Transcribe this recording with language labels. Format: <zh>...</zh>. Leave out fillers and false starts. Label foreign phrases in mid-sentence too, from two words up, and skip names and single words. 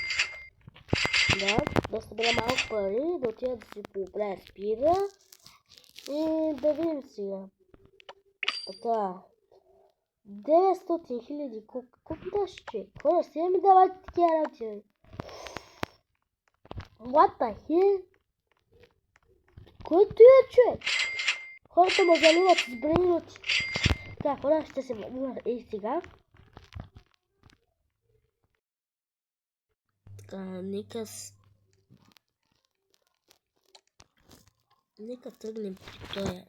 <bg>Да събера малко пари, да отида да си поправя спида. И да видим сега. Така. 900 хиляди. Колко ми даш, човек? Хора, сега ми давайте такива работи.</bg> <en>What the hell?</en> <bg>Кой ти е, човек? Хората ме заливат с брейноти. Така, хора, ще се върна и сега. Така, нека тръгнем при тоя.</bg>